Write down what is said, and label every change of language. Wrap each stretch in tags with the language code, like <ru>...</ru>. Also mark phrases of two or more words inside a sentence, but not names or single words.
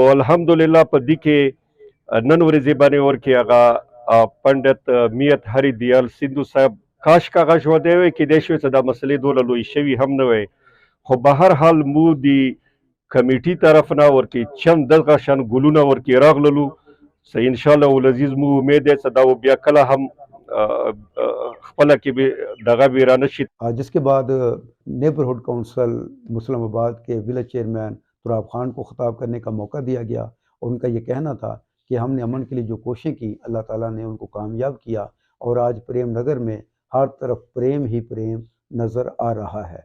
<ps>الحمدلله په دې کې نن ورځې باندې ورکې هغه پنډت میت هری دیال سندھو صاحب کاش کاغه ژوندی وی کیدای شوی چې دا مسلې دوله لوی شوي هم نه وی خو به هر حال مو د کمیټي طرف نه ورکې چند دغه شان ګلونه ورکې راغللو څه انشاءالله العزیز مو امید دی چې دا بیا کله هم خپله کې به دغه ویرانه شي.</ps> <ur>جس کے بعد نیبرہڈ کونسل مسلم آباد کے ولیج چیئرمین تراب خان کو خطاب کرنے کا موقع دیا گیا اور ان کا یہ کہنا تھا کہ ہم نے امن کے لیے جو کوششیں کی اللہ تعالیٰ نے ان کو کامیاب کیا اور آج پریم نگر میں ہر طرف پریم ہی پریم نظر آ رہا ہے.</ur>